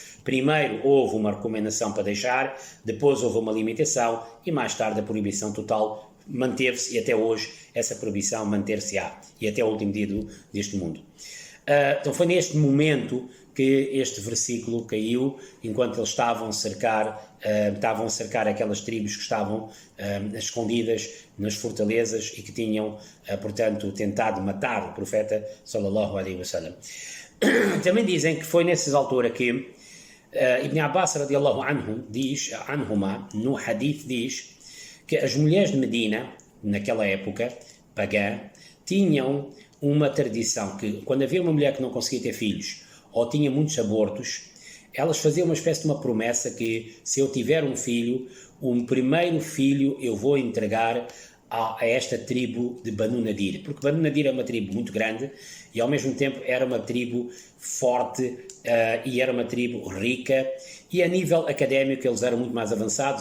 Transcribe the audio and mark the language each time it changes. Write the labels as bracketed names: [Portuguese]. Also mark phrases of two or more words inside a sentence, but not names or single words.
[Portuguese] Primeiro houve uma recomendação para deixar, depois houve uma limitação e mais tarde a proibição total manteve-se, e até hoje essa proibição manter-se-á, e até o último dia deste mundo. Então foi neste momento que este versículo caiu, enquanto eles estavam a cercar aquelas tribos que estavam escondidas nas fortalezas e que tinham, portanto, tentado matar o profeta [Arabic] صلى الله عليه وسلم. [Portuguese] Também dizem que foi nessas alturas que Ibn Abbas [Arabic] رضي الله عنهما, [Portuguese] no hadith diz que as mulheres de Medina, naquela época pagã, tinham uma tradição que quando havia uma mulher que não conseguia ter filhos ou tinha muitos abortos, elas faziam uma espécie de uma promessa que se eu tiver um filho, o primeiro filho eu vou entregar a esta tribo de Banu Nadir, porque Banu Nadir é uma tribo muito grande e ao mesmo tempo era uma tribo forte e era uma tribo rica, e a nível académico eles eram muito mais avançados.